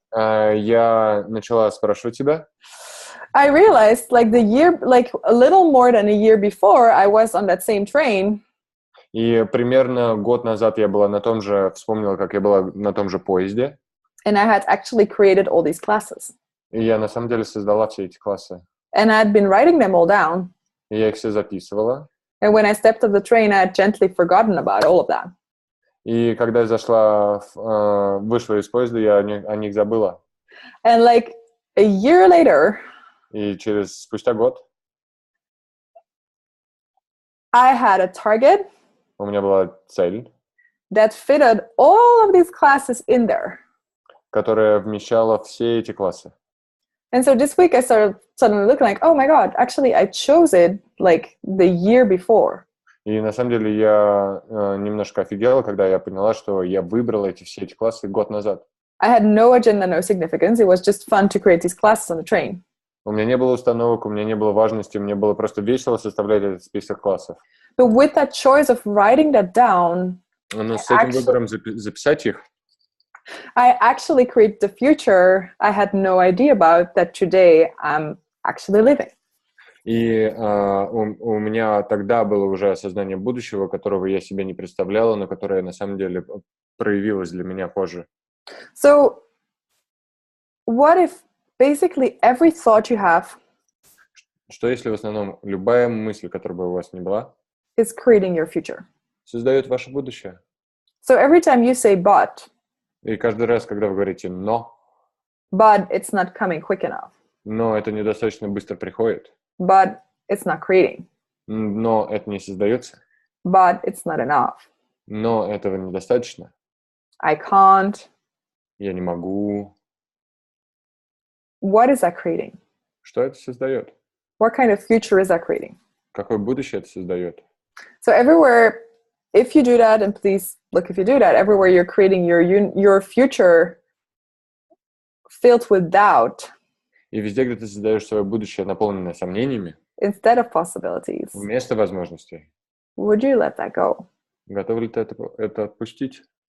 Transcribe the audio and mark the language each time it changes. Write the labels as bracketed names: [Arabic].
[Russian] я начала спрашивать тебя. [English] I realized like a little more than a year before, I was on that same train. [Russian] И примерно год назад я была вспомнила, как я была на том же поезде. [English] And I had actually created all these classes. [Russian] И я на самом деле создала все эти классы. [English] And I had been writing them all down. [Russian] И я их все записывала. [English] And when I stepped off the train, I had gently forgotten about all of that. [Russian] И когда я вышла из поезда, я о них забыла. [English] And like a year later, [Russian] И спустя год [English] I had a target [Russian] у меня была цель, [English] that fitted all of these classes in there. [Russian] которая вмещала все эти классы. [English] And so this week I started suddenly looking like, oh my God, actually I chose it like the year before. [Russian] И на самом деле я немножко офигела, когда я поняла, что я выбрала все эти классы год назад. [English] I had no agenda, no significance. It was just fun to create these classes on the train. [Russian] У меня не было установок, у меня не было важности, мне было просто весело составлять этот список классов. [English] But with that choice of writing that down, [Russian] Но с этим выбором записать их, [English] I actually created the future I had no idea about that today I'm actually living. [Russian] И у меня тогда было уже осознание будущего, которого я себе не представляла, но которое на самом деле проявилось для меня позже. [English] So, what if basically every thought you have [Russian] Что если в основном любая мысль, которая бы у вас не была, [English] is creating your future? [Russian] создает ваше будущее? [English] So every time you say but [Russian] И каждый раз, когда вы говорите «но», [English] but it's not coming quick enough, [Russian] но это недостаточно быстро приходит, [English] but it's not creating, [Russian] но это не создается, [English] but it's not enough, [Russian] но этого недостаточно, [English] I can't, [Russian] я не могу. [English] what is that creating? [Russian] Что это создает? [English] What kind of future is that creating? [Russian] Какое будущее это создает? [English] So everywhere, if you do that, and please look if you do that, everywhere you're creating your future filled with doubt [Russian] И везде, где ты создаешь свое будущее, наполненное сомнениями, [English] instead of possibilities, [Russian] вместо возможностей, [English] would you let that go? [Russian] готов ли ты это отпустить?